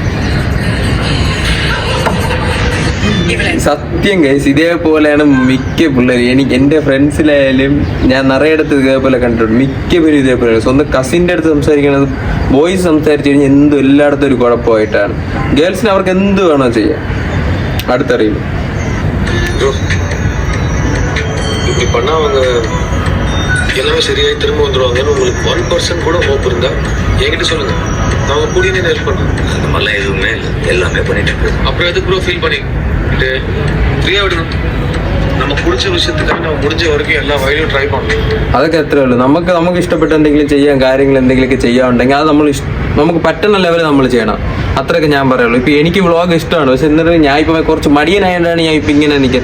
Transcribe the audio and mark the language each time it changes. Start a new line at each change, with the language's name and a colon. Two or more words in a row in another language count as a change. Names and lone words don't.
Malayalam: സത്യം ഗൈസ്, ഇതേപോലെയാണ് മിക്ക പിള്ളേരും. എന്റെ ഫ്രണ്ട്സിലായാലും ഞാൻ നിറയെ അടുത്ത് ഇതേപോലെ കണ്ടിട്ടുണ്ട്. മിക്ക പേരും ഇതേപോലെ സ്വന്തം കസിന്റെ അടുത്ത് സംസാരിക്കണത് ബോയ്സ് സംസാരിച്ചു കഴിഞ്ഞാൽ എന്തും എല്ലായിടത്തും ഒരു കുഴപ്പമായിട്ടാണ്. ഗേൾസിന് അവർക്ക് എന്ത് വേണോ ചെയ്യാം. അടുത്തറിയില്ല.
Tamil: இப்படி பண்ணா அவங்க எல்லாமே சரியாയി திரும்ப வந்துடுவாங்கன்னு உங்களுக்கு 1% கூட ஹோப் இருந்தா என்கிட்ட சொல்லுங்க. நான் அவங்க கூடிய ஹெல்ப் பண்ணுறேன். அந்த மாதிரிலாம் எதுவுமே இல்லை, எல்லாமே பண்ணிட்டு இருக்கு. அப்புறம் எதுக்கு ப்ரோ ஃபீல் பண்ணிட்டு ஃப்ரீயா விடணும்.
Malayalam: നമുക്ക് പിടിച്ച വിഷയത്തിലാണ് നമ്മൾ മുടിച്ച വரைക്കും എല്ലാ വഴിയും ട്രൈ ചെയ്യണം. അതൊക്കെ എത്രേ ഉള്ളൂ. നമുക്ക് ഇഷ്ടപ്പെട്ട എന്തെങ്കിലും ചെയ്യാൻ, കാര്യങ്ങൾ എന്തെങ്കിലുമൊക്കെ ചെയ്യാനുണ്ടെങ്കിൽ അത് നമുക്ക് പറ്റുന്ന ലെവലിൽ നമ്മൾ ചെയ്യണം. അത്രയൊക്കെ ഞാൻ പറയുള്ളൂ. ഇപ്പൊ എനിക്ക് വ്ളോഗ് ഇഷ്ടമാണ്, പക്ഷെ എന്നിട്ട് ഞാൻ ഇപ്പൊ കുറച്ച് മടിയനായതുകൊണ്ടാണ് ഞാൻ ഇപ്പൊ ഇങ്ങനെ നിൽക്കുന്നത്.